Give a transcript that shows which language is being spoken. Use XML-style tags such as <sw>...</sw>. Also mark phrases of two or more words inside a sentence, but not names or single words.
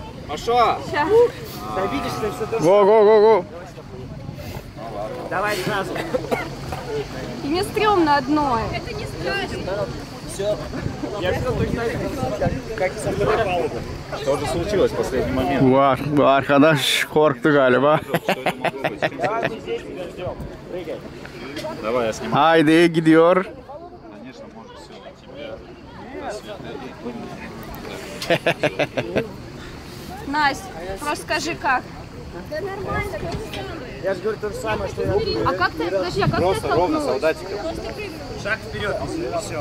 <ru>Маша! Сейчас. Да видишь, что все то. Го, го, го, го. Давай сразу. И мне стрёмно одной. Это не страшно. Все. Я все точно как и со второй палубы. Что же случилось в последний момент?</ru> <tr>Bu arkadaş korktu galiba.</tr> <ru>Ладно, здесь тебя ждем. Прыгай. Давай, я снимаю.</ru> <tr>Haydi gidiyor.</tr> <ru>Конечно, может все. Настя, просто скажи как. Да нормально. Я же говорю то же самое, что я говорю. А как ты, подожди, а как ты Просто ровно, оттолкнулась? солдатиком. Шаг вперед, и все.</ru>